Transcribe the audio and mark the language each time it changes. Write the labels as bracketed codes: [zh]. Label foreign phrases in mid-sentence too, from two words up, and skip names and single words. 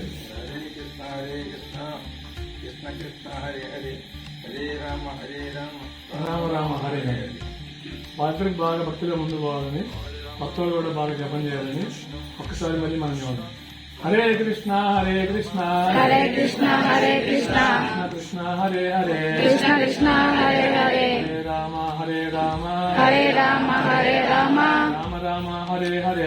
[sa] హరే కృష్ణ కృష్ణ కృష్ణ హరే హరే హరే రామ రామ రామ హరే హరే. [te] వాళ్ళకి బాగా భక్తిలో ముందు పోవాలని, భక్తులు కూడా బాగా జపం చేయాలని ఒక్కసారి మళ్ళీ మనం చూడాలి. [sa] హరే కృష్ణ కృష్ణ హరే కృష్ణ కృష్ణ హరే హరే కృష్ణ హరే హరే హరే రామ రామ హరే రామ రామ రామ హరే హరే